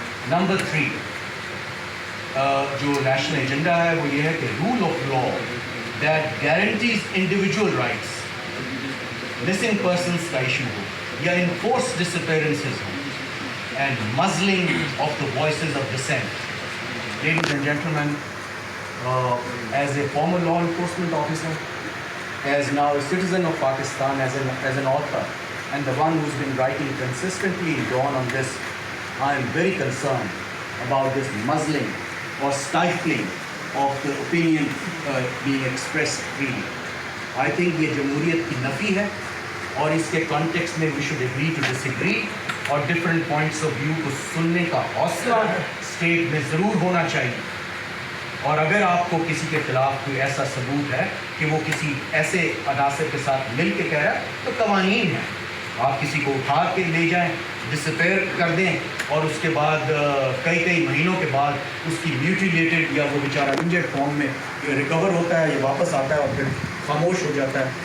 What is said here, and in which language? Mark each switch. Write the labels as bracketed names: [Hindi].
[Urdu] Number 3 جو national agenda ہے وہ یہ ہے کہ role of law [English] that guarantees individual rights, [Urdu] missing persons کا ایشو ہو یا enforced disappearances ہو, [English] and muzzling of the voices of dissent. Ladies and gentlemen, as a former law enforcement officer, as now a citizen of Pakistan, as an author, and the one who's been writing consistently in Dawn on this, I am very concerned about this muzzling or stifling of the opinion being expressed freely. I think [Urdu] یہ جمہوریت کی نفی ہے اور اس کے context میں [English] we should agree to disagree [Urdu] اور [English] different points of view [Urdu] کو سننے کا حوصلہ اسٹیٹ میں ضرور ہونا چاہیے. اور اگر آپ کو کسی کے خلاف کوئی ایسا ثبوت ہے کہ وہ کسی ایسے عناصر کے ساتھ مل کے کہہ رہا ہے تو قوانین ہیں, آپ کسی کو اٹھا کے لے جائیں, ڈسپیئر کر دیں اور اس کے بعد کئی مہینوں کے بعد اس کی میوٹیلیٹڈ یا وہ بیچارہ انجرڈ فارم میں ریکور ہوتا ہے یا واپس آتا ہے اور پھر خاموش ہو جاتا ہے.